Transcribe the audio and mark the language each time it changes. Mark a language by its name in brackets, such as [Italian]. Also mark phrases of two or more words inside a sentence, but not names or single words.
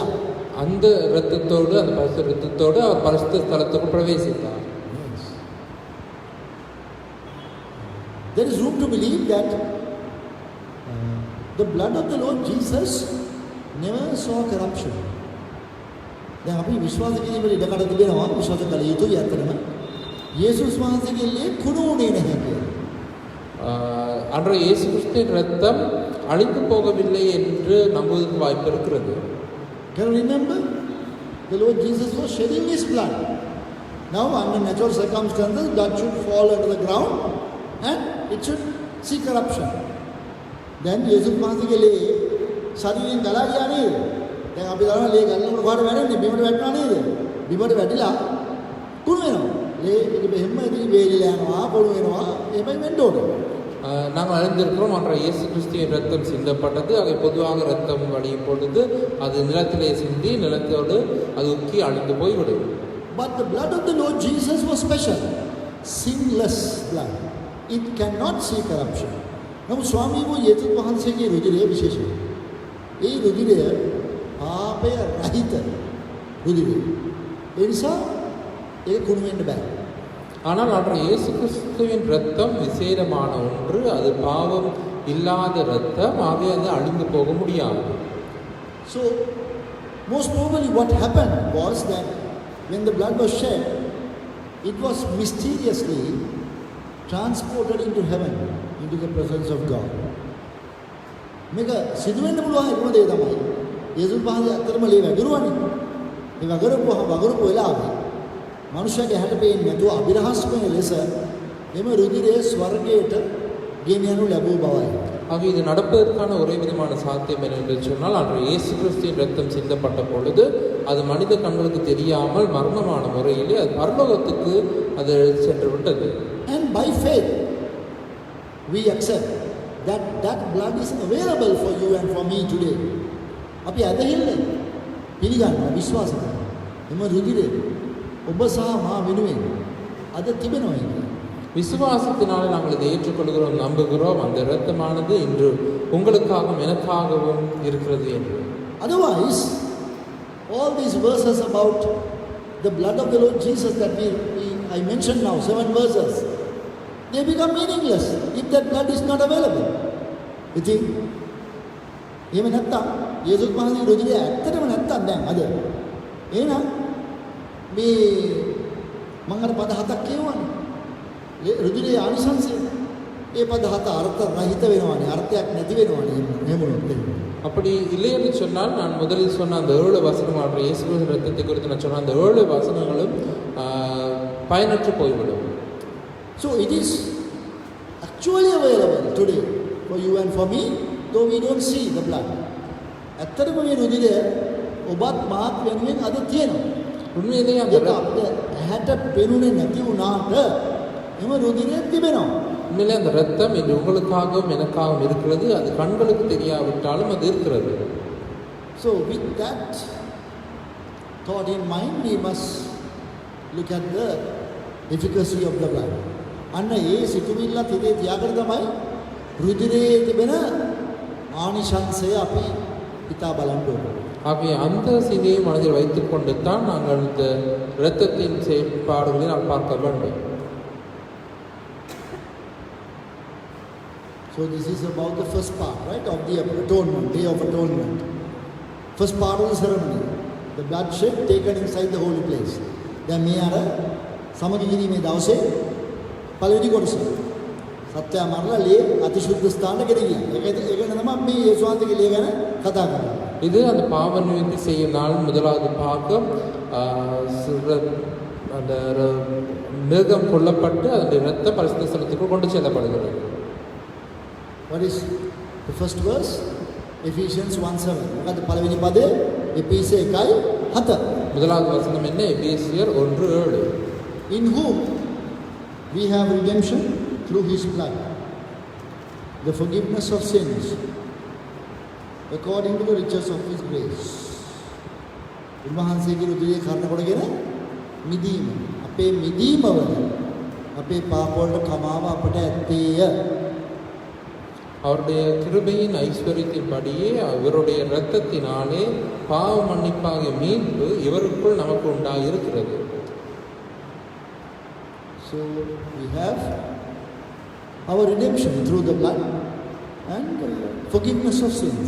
[Tamil] அந்த இரத்தத்தோடு அந்த பரிசுத்த இரத்தத்தோடு அவர் பரிசுத்த ஸ்தலத்துக்கு பிரவேசித்தார். [English] There is room to believe that the blood of the Lord Jesus never saw corruption. [Sinhala] දැන් අපි විශ්වාස කිරීමේ ඉඩකඩ තිබෙනවා විශ්වාස කළ යුතුයි අතරම යේසුස් වහන්සේගේ ලේ කුණු වුණේ නැහැ කියලා. [Tamil] அன்றைய இயேசு கிறிஸ்துவின் இரத்தம் அழிந்து போகவில்லை என்று நம்புவதற்கு வாய்ப்பு இருக்கிறது. [English] Can you remember? The Lord Jesus was shedding his blood. Now under natural circumstances blood should fall into the ground and it should see corruption. [Sinhala] Then යේසුස් වහන්සේගේ ලේ ශරීරයෙන් ගලා ගියා නේද? දැන් අපි දන්නවා ලේ ගලනකොට කොහාට වැටෙන්නේ? බිමට වැටෙනවා නේද? බිමට වැටිලා කුණු වෙනවා. ලේ ඒක බෙහෙම ඉතින් වේලිලා යනවා, පොළු වෙනවා. එහෙමයි වෙන්න ඕනේ. [Tamil] நாங்கள் அறிந்திருக்கிறோம் அன்றைய இயேசு கிறிஸ்துவின் ரத்தம் சிந்தப்பட்டது. அதை பொதுவாக ரத்தம் வடியும் பொழுது அது நிலத்திலே சிந்தி நிலத்தோடு அது உக்கி அழிந்து போய்விடும். [English] But the blood of the Lord Jesus was special, sinless blood. It cannot see corruption. [Sinhala] නමුත් ස්වාමීන් යේසුස් වහන්සේගේ රුධිරය විශේෂයි. ඒ රුධිරය පාපය රහිත රුධිරය. ඒ නිසා ඒක කුණු වෙන්න බෑ. [Tamil] ஆனால் அன்றைய இயேசு கிறிஸ்துவின் ரத்தம் விசேடமான ஒன்று. அது பாவம் இல்லாத ரத்தம். ஆகவே அது அழிந்து போக முடியாது. [English] So most probably what happened was that when the blood was shed, it was mysteriously transported into heaven, into the presence of God. [Sinhala] මේක සිදු වෙන්න පුළුවන් එකම දේ තමයි යේසුස් වහන්සේ අතරම ලේ වැගිරුවානේ. ඒ වගුරුපු වෙලාවේ මනුෂ්‍යගේ හැට පේන්නේ නැතුව අභිරහස්මය ලෙස එම රුධිරය ස්වර්ගයට ගෙනියනු ලැබූ බවයි. [Tamil] ஆக இது நடப்பதற்கான ஒரே விதமான சாத்தியம் என்று சொன்னால் அன்றைய இயேசு கிறிஸ்துவின் ரத்தம் சிந்தப்பட்ட பொழுது அது மனித கண்களுக்கு தெரியாமல் மர்மமான முறையிலே அது பரலோகத்துக்கு அது சென்று விட்டது. [English] And by faith we accept that blood is available for you and for me today. [Sinhala] අපි අදහිල්ල පිළිගන්නවා විශ්වාස කරනවා. එම රුධිරය ඔබ සහ මා වෙනුවෙන් අද තිබෙනවා කියන්නේ. [Tamil] விசுவாசத்தினாலே நாங்கள் இதை ஏற்றுக்கொள்கிறோம், நம்புகிறோம். அந்த இரத்தமானது இன்று உங்களுக்காகவும் எனக்காகவும் இருக்கிறது என்று. [English] Otherwise, all these verses about the blood of the Lord Jesus that I mentioned now, 7 verses, they become meaningless if that blood is not available. [Sinhala] ඉතින් එහෙම නැත්තම් යේසුස් වහන්සේගේ රුධිරය ඇත්තටම නැත්තම් දැන් අද එහෙනම් මේ මම අර පද 7ක් කියවනේ. රුධිරයේ ආනිසංසය. ඒ පද 7 අර්ථ රහිත වෙනවානේ. අර්ථයක් නැති වෙනවානේ. එහෙම වුණොත්. [Tamil] அப்படி இல்லை என்று சொன்னால் நான் முதலில் சொன்ன அந்த 7 வசனமான இயேசுவின் இரத்தத்தை குறித்து நான் சொன்ன அந்த 7 வசனங்களும் பயனற்று போய்விடும். [English] So it is actually available today for you and for me, though we don't see the blood. [Sinhala] ඇත්තටම මේ රුධිරය ඔබත් මාත් වෙනුවෙන් අද තියෙනවා. [Tamil] உண்மையிலேயே அந்த [Sinhala] හැට පෙනුනේ නැති වුණාට එම රුධිරය තිබෙනවා. [Tamil] உண்மையிலே அந்த ரத்தம் இன்று உங்களுக்காகவும் எனக்காகவும் இருக்கிறது. அது கண்களுக்கு தெரியாவிட்டாலும் அது இருக்கிறது. [English] So with that thought in mind, we must look at the efficacy of the blood. [Sinhala] අන්න ඒ සිතුවිල්ලත් හිතේ තියාගෙන තමයි රුධිරයේ තිබෙන ආනිශංසය අපි හිතා බලන්න ඕනේ. [Tamil] ஆகிய அந்த சிந்தையை மனதில் வைத்துக் கொண்டு தான் நாங்கள் இந்த இரத்தத்தின் செயல்பாடுகளை நாம் பார்க்க வேண்டும். [English] So this is about the first part, right, of the atonement, day of atonement. First part of the ceremony. The blood shed taken inside the holy place. [Sinhala] දැන් මේ අර සමගි කිරීමේ දවසේ පළවෙනි කොටස. සත්‍ය මරලා ලේ අතිශුද්ධ ස්ථානට ගෙනියන. ඒක තමයි මේ යේසුස් වහන්සේගේ ලේ ගැන කතා කරන්නේ. [Tamil] இது அந்த பாவ நிவர்த்தி செய்யும் நாள் முதலாவது பாகம் அந்த மிருகம் கொல்லப்பட்டு அதனுடைய இரத்த பரிசுத்த ஸ்தலத்துக்குள் கொண்டு செல்லப்படுகிறது. [English] What is the first verse? Ephesians 1:7. [Sinhala] මොකද පළවෙනි පදේ එපිසේ 1:7. [Tamil] முதலாவது வசனம் என்ன? எபேசியர் 1:7. [English] In whom we have redemption through his blood, the forgiveness of sins, according to the riches of his grace. [Sinhala] උන්වහන්සේගේ රුධිරය කර්ණ කොටගෙන මිදීම. අපේ මිදීම වල අපේ පාප වලට කමාව අපට ඇත්තේය. [Tamil] அவருடைய கிருபையின் ஐஸ்வர்யத்தின்படியே இவருடைய இரத்தத்தினாலே பாவ மன்னிப்பாகிய மீட்பு இவருக்குள் நமக்கு உண்டாயிருக்கிறது. [English] So we have our redemption through the blood and forgiveness of sins.